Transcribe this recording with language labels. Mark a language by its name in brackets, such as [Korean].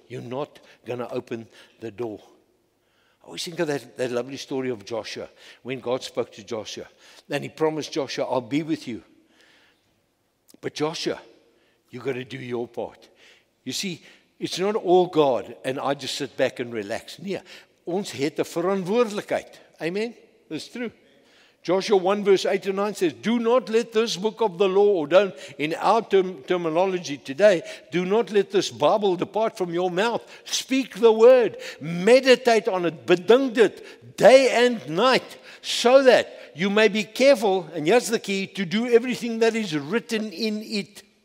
[English] You're not going to open the door. I always think of that lovely story of Joshua, when God spoke to Joshua. And He promised Joshua, I'll be with you. But Joshua, you've got to do your part. You see, it's not all God and I just sit back and relax. [Afrikaans] Nee, ons het 'n verantwoordelikheid. [English] Amen? That's true. Joshua 1 verse 8 and 9 says, do not let this book of the law, or don't, in our terminology today, do not let this Bible depart from your mouth. Speak the word. Meditate on it. [Afrikaans] Bedink dit [English] day and night, so that you may be careful, and here's the key, to do everything that is written in it.